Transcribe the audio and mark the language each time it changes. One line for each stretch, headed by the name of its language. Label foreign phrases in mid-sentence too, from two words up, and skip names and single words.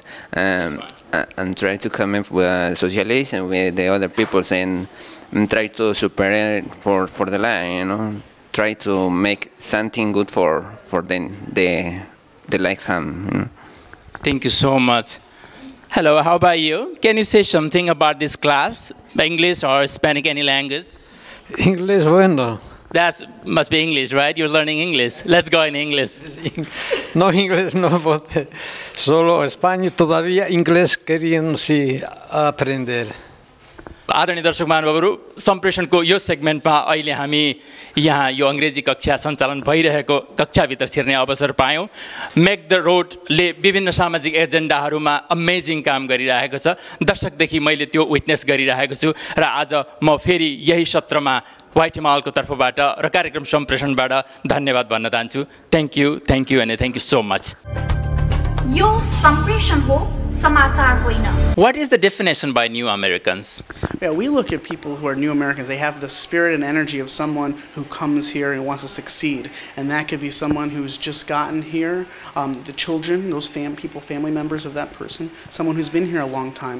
English: And try to come in with socialization with the other people and try to super for the life, Try to make something good for the lifetime. Thank you so much. Hello, how about you? Can you say something about this class? English or Hispanic, any language? English, bueno. That must be English, right? You're learning English. Let's go in English.
Spanish: No, English no, solo español todavía, inglés queriendo sí aprender.
Nepali: आदरणीय दर्शक महानुभावहरू, सम्प्रेषणको यो सेगमेन्टमा अहिले हामी यहाँ यो अङ्ग्रेजी कक्षा सञ्चालन भइरहेको कक्षाभित्र छिर्ने अवसर पायौँ। मेक द रोडले विभिन्न सामाजिक एजेन्डाहरूमा अमेजिङ काम गरिरहेको छ। दर्शकदेखि मैले त्यो विटनेस गरिरहेको छु र आज म फेरि यही सत्रमा व्हाइट हिमालको तर्फबाट र कार्यक्रम सम्प्रेषणबाट धन्यवाद भन्न चाहन्छु।
English: Thank you and thank you so much.
Nepali: यो सम्प्रेषण हो, समाचार होइन।
English: What is the definition by new Americans? Yeah, we look at people who are new Americans. They have the spirit and energy of someone who comes here and wants to succeed. And that could be someone who's just gotten here, the children, those family members of that person, someone who's been here a long time.